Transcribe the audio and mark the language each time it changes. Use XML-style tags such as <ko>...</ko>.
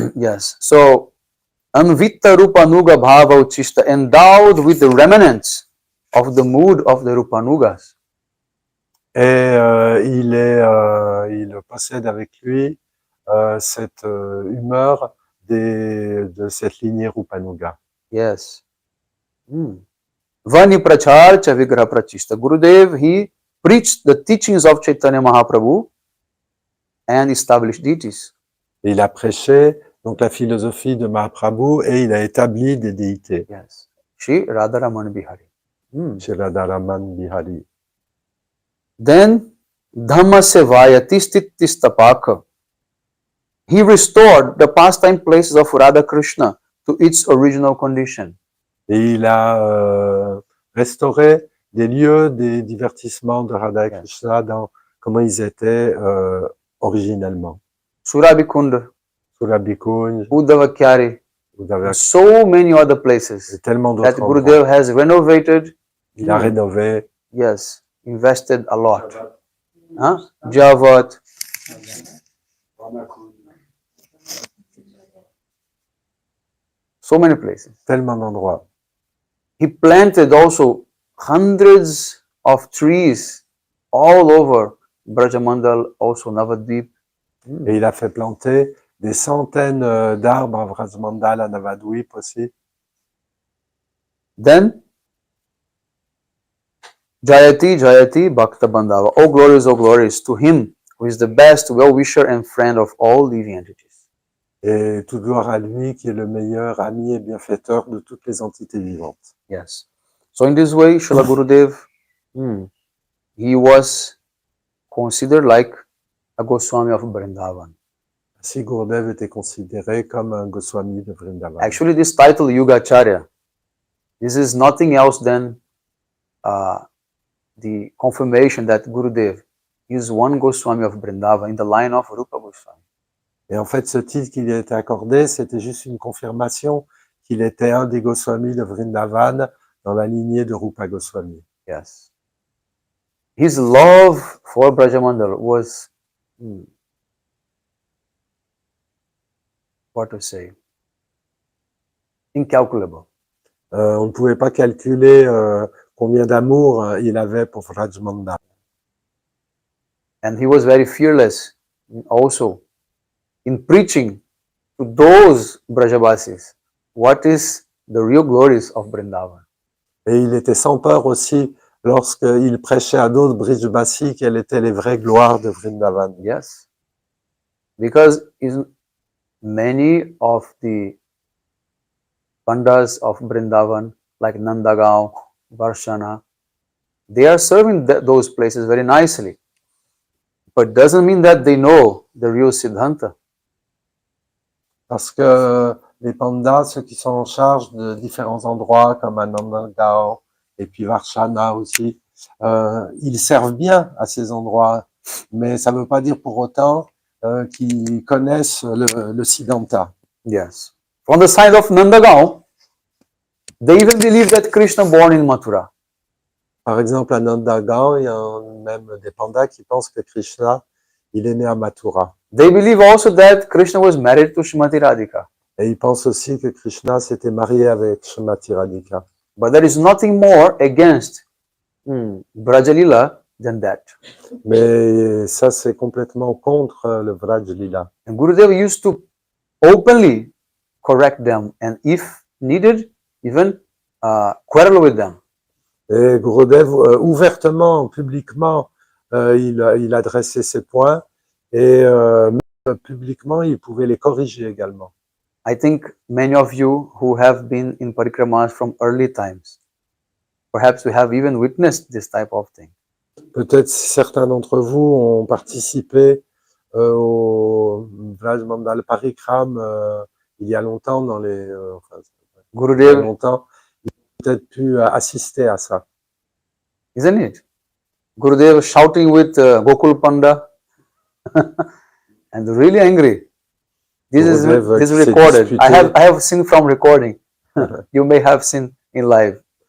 <en>Yes. So,</en> <sa>Anvita Rupanuga Bhava Uchista,</sa> <en>endowed with the remnants of the mood of the Rupanugas.</en> <fr>Et il possède avec lui cette humeur de cette lignée Rupanuga.</fr> <sa>Yes. Vani Prachar cha Vigraha Prachista.</sa> <en>Gurudev, he preached the teachings of Chaitanya Mahaprabhu and established deities.</en> <fr>Et il a prêché donc la philosophie de Mahaprabhu et il a établi des déités.</fr> <en>Yes. Shri Radharaman Bihari. Shri Radharaman Bihari.</en> <sa>Then Dhamma Sevayati Stitistapaka.</sa> <en>He restored the pastime places of Radha Krishna to its original condition.</en> <fr>Et il a restauré des lieux des divertissements de Radha et Krishna dans comment ils étaient originellement.</fr> <en>Surabikund, Surabikund, Uddavakyari, so many other places that Gurudev has renovated.</en> <fr>Il a rénové.</fr> <en>Yes, invested a lot. Javat. So many places.</en> <fr>Tellement d'endroits.</fr> <en>He planted also hundreds of trees all over Brajamandal, also Navadvip.</en> <fr>Et il a fait planter des centaines d'arbres à Brajamandal, à Navadvip aussi.</fr> <sa>Then, Jayati, Jayati, Bhakta Bandhava.</sa> <en>Oh glories, to him who is the best well-wisher and friend of all living entities.</en> <fr>Et toute gloire à lui qui est le meilleur ami et bienfaiteur de toutes les entités vivantes.</fr> <en>Yes. So in this way, Srila Gurudev, he was considered like a Goswami of Vrindavan.</en> <fr>Ainsi, Gurudev était considéré comme un Goswami de Vrindavan.</fr> <en>Actually, this title, Yugacharya, this is nothing else than the confirmation that Gurudev, is one Goswami of Vrindavan in the line of Rupa Goswami.</en> <fr>Et en fait, ce titre qui lui a été accordé, c'était juste une confirmation qu'il était un des Goswamis de Vrindavan dans la lignée de Rupa Goswami.</fr> <en>Yes. His love for Brajamandal was, what to say, incalculable.</en> <fr>On ne pouvait pas calculer combien d'amour il avait pour Vrajmandal.</fr> <en>And he was very fearless also in preaching to those Brajavasis what is the real glories of Vrindavan.</en> <fr>Et il était sans peur aussi lorsqu'il prêchait à d'autres Brijbasis quelles étaient les vraies gloires de Vrindavan.</fr> <en>Yes. Because many of the Pandas of Vrindavan, like Nandagaon, Varshana, they are serving those places very nicely. But doesn't mean that they know the real Siddhanta.</en> <fr>Parce que les pandas, ceux qui sont en charge de différents endroits comme Nandagaon et puis Varshana aussi, ils servent bien à ces endroits, mais ça ne veut pas dire pour autant qu'ils connaissent le Siddhanta.</fr> <en>Yes. From the side of Nandagaon, they even believe that Krishna born in Mathura.</en> <fr>Par exemple, à Nandagaon, il y a même des pandas qui pensent que Krishna, il est né à Mathura.</fr> <en>They believe also that Krishna was married to Srimati Radhika.</en> <fr>Et ils pensent aussi que Krishna s'était marié avec Srimati Radhika.</fr> <en>But there is nothing more against Brajalila than that.</en> <fr>Mais ça, c'est complètement contre le Vraj Lila.</fr> <en>And Gurudev used to openly correct them and if needed, even quarrel with them.</en> <fr>Et Gurudev, ouvertement, publiquement, il adressait ses points et même publiquement, il pouvait les corriger également.</fr> <en>I think many of you who have been in parikramas from early times, perhaps we have even witnessed this type of thing.</en> <fr>Peut-être certains d'entre vous ont participé au Vraj Mandal Parikram il y a longtemps, dans les, enfin, il y a</fr> <en>Gurudev,</en> <fr>longtemps, ils ont peut-être pu assister à ça.</fr> <en>isn't it? Gurudev shouting with Gokul Panda and really angry. This Gurudev is</en> <fr>qui s'est</fr> <en>recorded.</en> <fr>disputé.</fr> <en>I have seen from recording. You may have seen in live.</en>